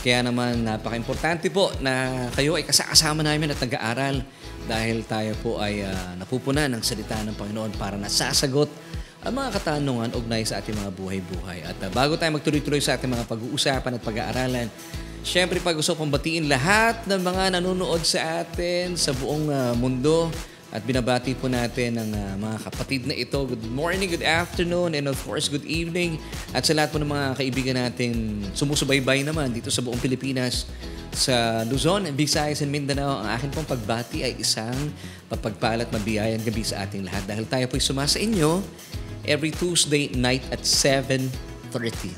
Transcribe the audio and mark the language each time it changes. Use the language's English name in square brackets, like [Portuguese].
[Filipino] Kaya naman napaka-importante po na kayo ay kasama namin at nag-aaral dahil tayo po ay napupunan ng salita ng Panginoon para nasasagot ang mga katanungan ugnay sa ating mga buhay-buhay. At bago tayo magtuloy-tuloy sa ating mga pag-uusapan at pag-aaralan, siyempre, gusto kong batiin lahat ng mga nanonood sa atin sa buong mundo at binabati po natin ang mga kapatid na ito. [English] Good morning, good afternoon, and of course, good evening. [Filipino] At sa lahat po ng mga kaibigan natin sumusubaybay naman dito sa buong Pilipinas, sa Luzon, Visayas, and Mindanao, ang akin pong pagbati ay isang mapagpalat mabiyayang gabi sa ating lahat dahil tayo po'y sumasa inyo [English] every Tuesday night at 7:30.